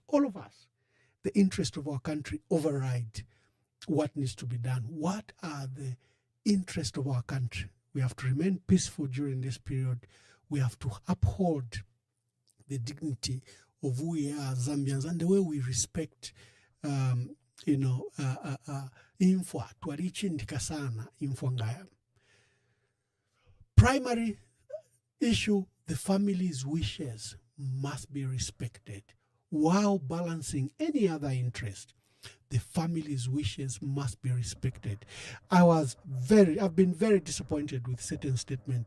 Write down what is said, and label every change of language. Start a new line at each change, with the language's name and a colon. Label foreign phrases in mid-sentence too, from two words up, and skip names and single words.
English: The interest of our country override what needs to be done. What are the interests of our country? We have to remain peaceful during this period. We have to uphold the dignity of who we are as Zambians and the way we respect,
Bemba: infwa twalichindika sana infwa ngaya.
English: Primary issue, the family's wishes must be respected while balancing any other interest. The family's wishes must be respected. I've been very disappointed with certain statement.